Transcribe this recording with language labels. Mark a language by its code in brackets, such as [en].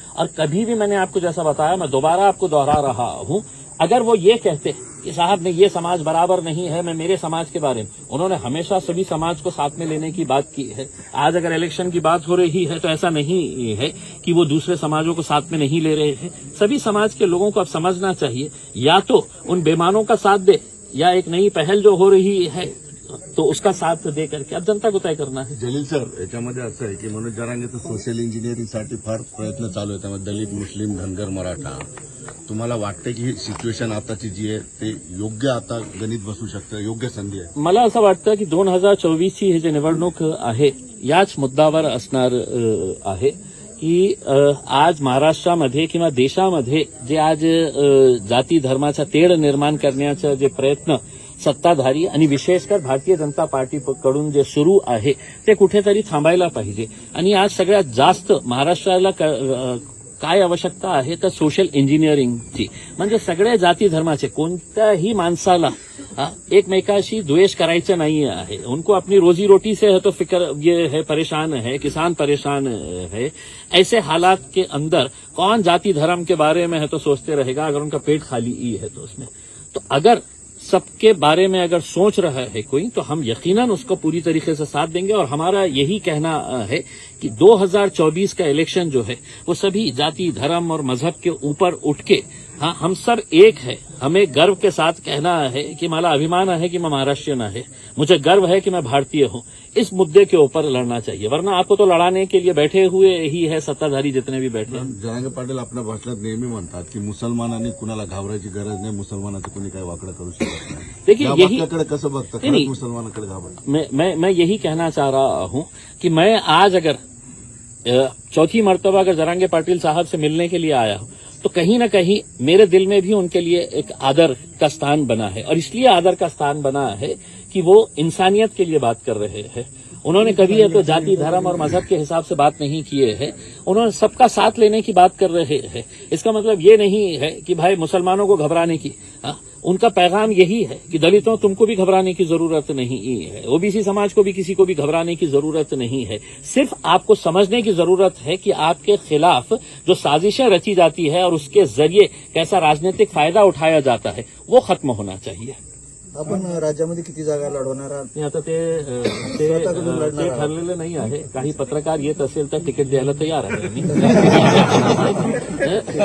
[hi] और कभी भी मैंने आपको जैसा बताया, मैं दोबारा आपको दोहरा रहा हूं, अगर वो ये कहते कि साहब ने ये समाज बराबर नहीं है, मैं मेरे समाज के बारे में, उन्होंने हमेशा सभी समाज को साथ में लेने की बात की है। आज अगर इलेक्शन की बात हो रही है तो ऐसा नहीं है कि वो दूसरे समाजों को साथ में नहीं ले रहे हैं। सभी समाज के लोगों को अब समझना चाहिए, या तो उन बेईमानों का साथ दे, या एक नई पहल जो हो रही है तो उसका साथ दे करके अब जनता को तय करना है। [mr] जलील सर, याच्यामध्ये असं आहे की मनोज जरांगेचं सोशल इंजिनिअरिंगसाठी फार प्रयत्न चालू आहे, त्यामध्ये दलित, मुस्लिम, धनगर, मराठा. तुम्हाला वाटतं की ही सिच्युएशन आताची जी आहे ते योग्य आता गणित बसू शकतं, योग्य संधी आहे? मला असं वाटतं की 2024ची ही जी निवडणूक आहे याच मुद्द्यावर असणार आहे की आज महाराष्ट्रामध्ये किंवा देशामध्ये जे आज जाती धर्माचा तेढ निर्माण करण्याचा जे प्रयत्न सत्ताधारी आणि विशेषकर भारतीय जनता पार्टीकडून जे सुरू आहे ते कुठेतरी थांबायला पाहिजे. आणि आज सगळ्यात जास्त महाराष्ट्राला काय आवश्यकता आहे तर सोशल इंजिनिअरिंगची, म्हणजे सगळ्या जाती धर्माचे कोणत्याही माणसाला एकमेकाशी द्वेष करायचं [hi] नहीं है, उनको अपनी रोजी रोटी से है तो फिक्र ये है, परेशान है, किसान परेशान है। ऐसे हालात के अंदर कौन जाति धर्म के बारे में है तो सोचते रहेगा अगर उनका पेट खाली ही है तो उसमें। तो अगर सबके बारे में अगर सोच रहा है कोई, तो हम यकीनन उसको पूरी तरीके से साथ देंगे। और हमारा यही कहना है कि 2024 का इलेक्शन जो है वो सभी जाति धर्म और मजहब के ऊपर उठ के हाँ, हम सब एक है। हमें गर्व के साथ कहना है कि [mr] मला अभिमान है [hi] कि मैं महाराष्ट्रीयन है, मुझे गर्व है कि मैं भारतीय हूँ। इस मुद्दे के ऊपर लड़ना चाहिए, वरना आपको तो लड़ाने के लिए बैठे हुए ही है सत्ताधारी जितने भी बैठे हैं। [mr] जरांगे पाटील आपल्या भाषणात नेहमी म्हणतात की मुसलमानांनी कुणाला घाबरायची गरज नाही, मुसलमानाचं कुणी काही वाकडं करू शकत नाही. [hi] देखिए, [mr] या [hi] यही [mr] वाक्याकडे कसं बघता? [hi] नहीं, [mr] खरंच मुसलमानाकडे घाबरता? [hi] मैं यही कहना चाह रहा हूं कि मैं आज अगर चौथी मर्तबा अगर जरांगे पाटिल साहब से मिलने के लिए आया हूं तो कहीं ना कहीं मेरे दिल में भी उनके लिए एक आदर का स्थान बना है। और इसलिए आदर का स्थान बना है कि वो इंसानियत के लिए बात कर रहे हैं। उन्होंने कभी तो जाति, धर्म और मजहब के हिसाब से बात नहीं किए हैं। उन्होंने सबका साथ लेने की बात कर रहे हैं। इसका मतलब ये नहीं है कि भाई मुसलमानों को घबराने की। उनका पैगाम यही है कि दलितों तुमको भी घबराने की जरूरत नहीं है, ओबीसी समाज को भी किसी को भी घबराने की जरूरत नहीं है। सिर्फ आपको समझने की जरूरत है कि आपके खिलाफ जो साजिशें रची जाती है और उसके जरिए कैसा राजनीतिक फायदा उठाया जाता है वो खत्म होना चाहिए। [mr] आपण राज्यामध्ये किती जागा लढवणार आहात? आता ते ठरलेलं नाही आहे. काही पत्रकार येत असेल तर तिकीट द्यायला तयार आहे.